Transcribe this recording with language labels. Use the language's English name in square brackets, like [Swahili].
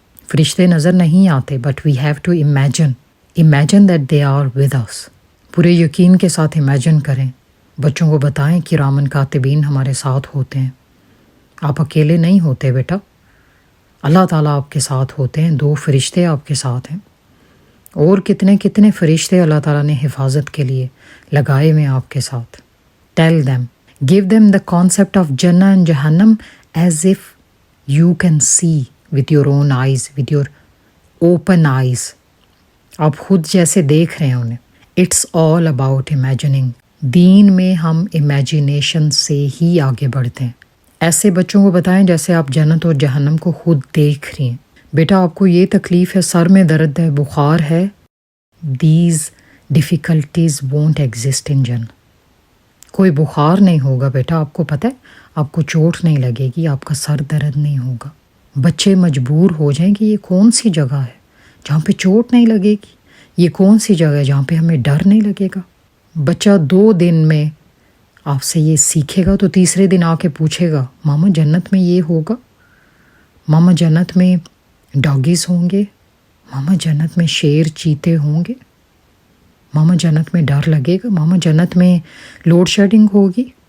[Urdu] فرشتے نظر نہیں آتے [English] but we have to imagine that they are with us. [Urdu] پورے یقین کے ساتھ امیجن کریں. بچوں کو بتائیں کہ کرامن کاتبین ہمارے ساتھ ہوتے ہیں. آپ اکیلے نہیں ہوتے بیٹا، اللہ تعالیٰ آپ کے ساتھ ہوتے ہیں. 2 فرشتے آپ کے ساتھ ہیں، اور کتنے فرشتے اللہ تعالیٰ نے حفاظت کے لیے لگائے ہوئے آپ کے ساتھ. [English] Tell them, give them the concept of Jannah and Jahannam as if you can see with your own eyes, with your open eyes. [Urdu] آپ خود جیسے دیکھ رہے ہیں انہیں. [English] It's all about imagining. [Urdu] دین میں ہم امیجینیشن سے ہی آگے بڑھتے ہیں. ایسے بچوں کو بتائیں جیسے آپ جنت اور جہنم کو خود دیکھ رہی ہیں. بیٹا آپ کو یہ تکلیف ہے، سر میں درد ہے، بخار ہے. [English] These difficulties won't exist in Jannah. [Urdu] کوئی بخار نہیں ہوگا بیٹا، آپ کو پتہ ہے، آپ کو چوٹ نہیں لگے گی، آپ کا سر درد نہیں ہوگا. بچے مجبور ہو جائیں کہ یہ کون سی جگہ ہے جہاں پہ چوٹ نہیں لگے گی، یہ کون سی جگہ ہے جہاں پہ ہمیں ڈر نہیں لگے گا. بچہ 2 دن میں آپ سے یہ سیکھے گا تو تیسرے دن آ کے پوچھے گا ماما جنت میں یہ ہوگا، ماما جنت میں ڈاگیز ہوں گے، ماما جنت میں شیر چیتے ہوں گے، ماما جنت میں ڈر لگے گا، ماما جنت میں لوڈ شیڈنگ ہوگی.